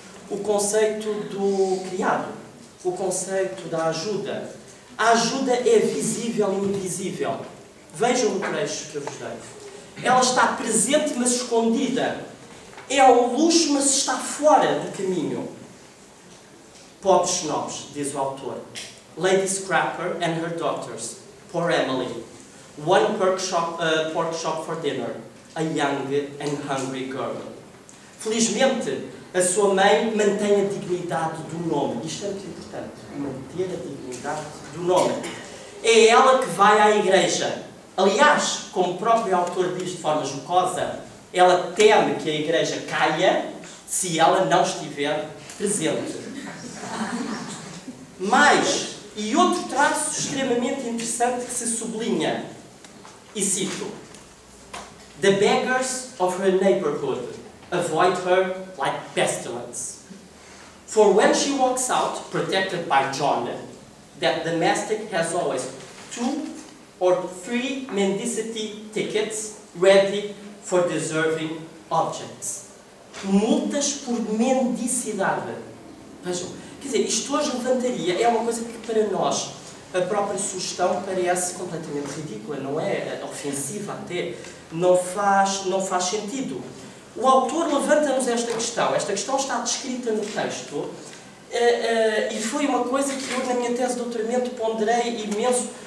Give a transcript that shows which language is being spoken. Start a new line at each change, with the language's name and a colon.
Portuguese: O conceito do criado. O conceito da ajuda. A ajuda é visível e invisível. Vejam o trecho que eu vos dei. Ela está presente, mas escondida. É um luxo, mas está fora do caminho. Pobres snobs, diz o autor.
English: Lady Scrapper and her daughters. Poor Emily. One pork chop for dinner. A young and hungry girl.
Portuguese: Felizmente, a sua mãe mantém a dignidade do nome. Isto é muito importante. Manter a dignidade do nome. É ela que vai à igreja. Aliás, como o próprio autor diz de forma jocosa, ela teme que a igreja caia se ela não estiver presente. Mas, e outro traço extremamente interessante que se sublinha, e cito:
English: The beggars of her neighborhood avoid her like pestilence. For when she walks out, protected by John, that domestic has always 2 or 3 mendicity tickets ready for deserving objects.
Portuguese: Multas por mendicidade. Vejam, quer dizer, isto hoje levantaria, é uma coisa que para nós, a própria sugestão parece completamente ridícula, não é? Ofensiva até, não faz sentido. O autor levanta-nos esta questão está descrita no texto, e foi uma coisa que eu na minha tese de doutoramento ponderei imenso,